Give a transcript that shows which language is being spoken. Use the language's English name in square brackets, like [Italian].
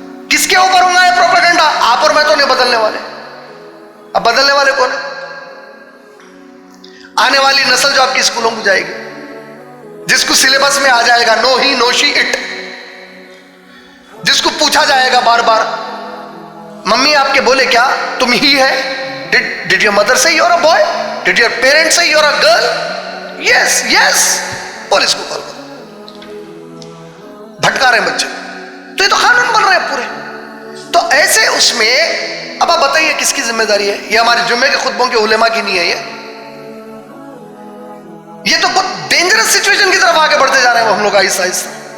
[Urdu] کس کے اوپر ہوگا یہ پروپیگنڈا؟ آپ اور میں تو نہیں بدلنے والے. اب بدلنے والے کون ہیں؟ آنے والی نسل جو آپ کی اسکولوں کو جائے گی, جس کو سلیبس میں آ جائے گا [English] no he no she it, [Urdu] جس کو پوچھا جائے گا بار بار ممی آپ کے بولے کیا, تم ہی ہے. [English] Did your mother say you're a boy? Did your parents say you're a girl? Yes, yes. [Urdu] Police کو کال کرو. بھٹکا رہے ہیں بچے, تو یہ تو قانون بن رہے ہیں پورے. تو ایسے اس میں اب آپ بتائیے کس کی ذمہ داری ہے؟ یہ ہمارے جمعے کے خطبوں کے علماء کی نہیں ہے. یہ تو بہت ڈینجرس سچویشن کی طرف آگے بڑھتے جا رہے ہیں ہم لوگ آہستہ آہستہ.